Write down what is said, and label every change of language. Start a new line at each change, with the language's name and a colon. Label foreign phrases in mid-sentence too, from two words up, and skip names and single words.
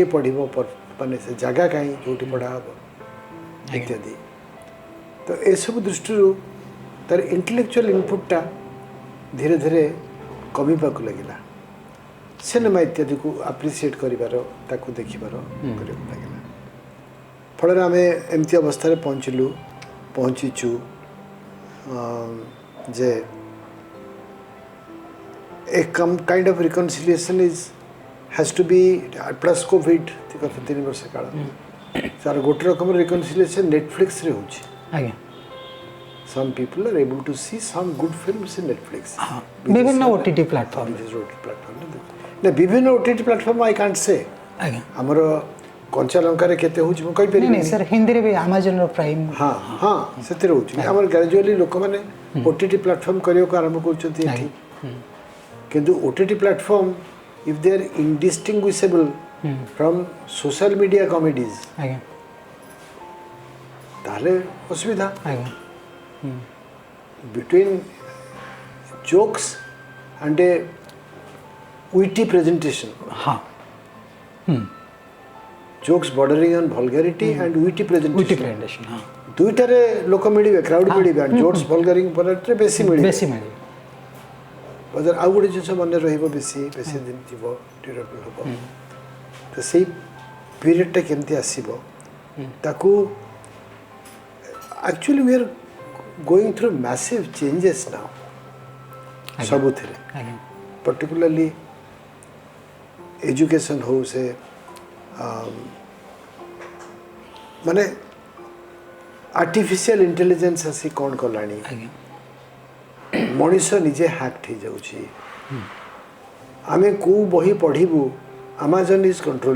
Odia: ପଢ଼ିବ ମାନେ ସେ ଜାଗା କାହିଁ ଯେଉଁଠି ପଢ଼ା ହେବ ଇତ୍ୟାଦି ତ ଏସବୁ ଦୃଷ୍ଟିରୁ ତାର
English: intellectual inputଟା
Odia: ଧୀରେ ଧୀରେ କମିବାକୁ ଲାଗିଲା ସିନେମା ଇତ୍ୟାଦିକୁ ଆପ୍ରିସିଏଟ୍ କରିବାର ତାକୁ ଦେଖିବାର କରିବାକୁ ଲାଗିଲା ଫଳରେ ଆମେ ଏମିତି ଅବସ୍ଥାରେ ପହଞ୍ଚିଛୁ
English: ଯେ a kind of reconciliation has to be plus COVID
Odia: କଥା 3 ବର୍ଷ କାଳ ତାର ଗୋଟେ ରକମର ରିକନସିଲିଏସନ୍ ନେଟଫ୍ଲିକ୍ସରେ ହେଉଛି
English: some people are able to see some good films in Netflix. ବିଭିନ୍ନ OTT platform
Odia: ନା ବିଭିନ୍ନ
English: OTT platform I can't say.
Odia: ଆଜ୍ଞା ଆମର କଞ୍ଚା ଲଙ୍କାରେ କେତେ ହେଉଛି ମୁଁ ନାଇଁ କହିପାରିବି ନାଇଁ ସାର୍ ହିନ୍ଦୀରେ ବି ଆମାଜନର ପ୍ରାଇମ୍ ହଁ ହଁ ସେଥିରେ ହେଉଛି ଆମର ଗ୍ରାଜୁଆଲି ଲୋକମାନେ
English: OTT platform
Odia: କରିବାକୁ ଆରମ୍ଭ କରୁଛନ୍ତି ଏଠି କିନ୍ତୁ
English: OTT platform if they are indistinguishable from social media comedies
Odia: ଆଜ୍ଞା ତାହେଲେ ଅସୁବିଧା ଆଜ୍ଞା
English: between jokes and a witty presentation.
Odia: ହଁ
English: Jokes bordering on vulgarity and witty presentation. witty presentation ହଁ
Odia: ଦୁଇଟାରେ ଲୋକ ମିଳିବେ କ୍ରାଉଡ୍ ମିଳିବେ
English: and jokes vulgaring
Odia: ରେ ବେଶୀ ମିଳିବେ ବେଶୀ ମିଳିବ ବଜାର ଆଉ ଗୋଟେ ଜିନିଷ ମନେ ରହିବ ବେଶୀ ବେଶୀ ଦିନ ଥିବ ଡ୍ୟୁରେବଲ୍ ହେବ ତ ସେଇ ପିରିୟଡ଼ଟା କେମିତି ଆସିବ ତାକୁ
English: actually we are going through massive changes now
Odia: ସବୁଥିରେ ଆଜ୍ଞା
English: particularly education
Odia: ହଉ ସେ ମାନେ
English: artificial intelligence
Odia: ଆସି କ'ଣ କଲାଣି ଆଜ୍ଞା ମଣିଷ ନିଜେ ହ୍ୟାକ୍ଟ ହେଇଯାଉଛି ଆମେ କେଉଁ ବହି ପଢ଼ିବୁ
English: Amazon is controlling